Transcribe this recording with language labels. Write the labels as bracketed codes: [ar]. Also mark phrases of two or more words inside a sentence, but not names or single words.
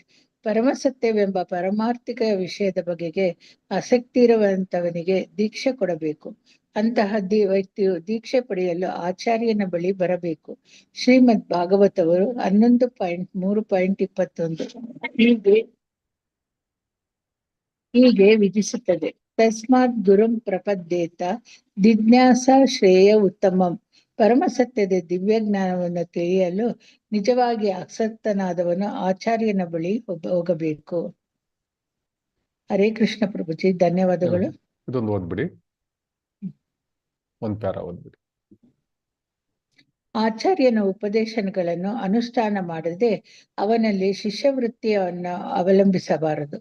[kn] ಪರಮಸತ್ಯವೆಂಬ ಪರಮಾರ್ಥಿಕ ವಿಷಯದ ಬಗೆಗೆ ಆಸಕ್ತಿ ಇರುವಂತವನಿಗೆ ದೀಕ್ಷೆ ಕೊಡಬೇಕು. ಅಂತಹ ವ್ಯಕ್ತಿಯು ದೀಕ್ಷೆ ಪಡೆಯಲು ಆಚಾರ್ಯನ ಬಳಿ ಬರಬೇಕು. ಶ್ರೀಮದ್ ಭಾಗವತವರು 11.3.21 ಹೀಗೆ ವಿಧಿಸುತ್ತದೆ. [sa] ತಸ್ಮಾತ್ ಗುರುಂ ಪ್ರಪದ್ಯೇತ ಜಿಜ್ಞಾಸ ಶ್ರೇಯ ಉತ್ತಮಂ. [kn] ಪರಮಸತ್ಯದ ದಿವ್ಯ ಜ್ಞಾನವನ್ನು ತಿಳಿಯಲು ನಿಜವಾಗಿ ಆಸಕ್ತನಾದವನು ಆಚಾರ್ಯನ ಬಳಿ ಹೋಗಬೇಕು. ಹರೇ ಕೃಷ್ಣ ಪ್ರಭುಜಿ, ಧನ್ಯವಾದಗಳು. ಇದೊಂದು ಓದ್ಬಿಡಿ, ಒಂದು ಪ್ಯಾರ ಓದ್ಬಿಡಿ. ಆಚಾರ್ಯನ ಉಪದೇಶಗಳನ್ನು ಅನುಷ್ಠಾನ ಮಾಡದೆ ಅವನಲ್ಲಿ ಶಿಷ್ಯವೃತ್ತಿಯನ್ನು ಅವಲಂಬಿಸಬಾರದು.